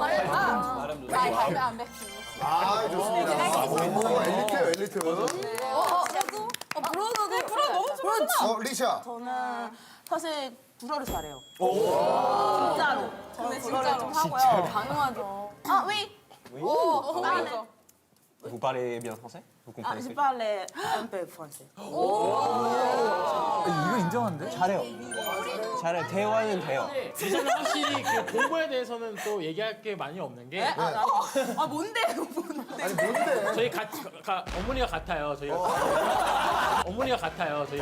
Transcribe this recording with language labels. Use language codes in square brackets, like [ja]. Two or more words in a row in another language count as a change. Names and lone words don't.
[ko] 안 돼. 좋습니다. 엘리트. 불어 너무 좋아. 리샤. 저는 사실 불어를 잘해요. 진짜로. 저는 불어를 좀 하고요. 당연하죠. 위. [fr] Vous parlez bien français? Vous comprenez ce que je parle un peu français. [ko] 이거 인정한데? 잘해요. 대화는 돼요. 리샤는 확실히 그 공부에 대해서는 또 얘기할 게 많이 없는 게 뭔데? 아니 뭔데? 저희 어머니가 같아요. 어머니가 같아요.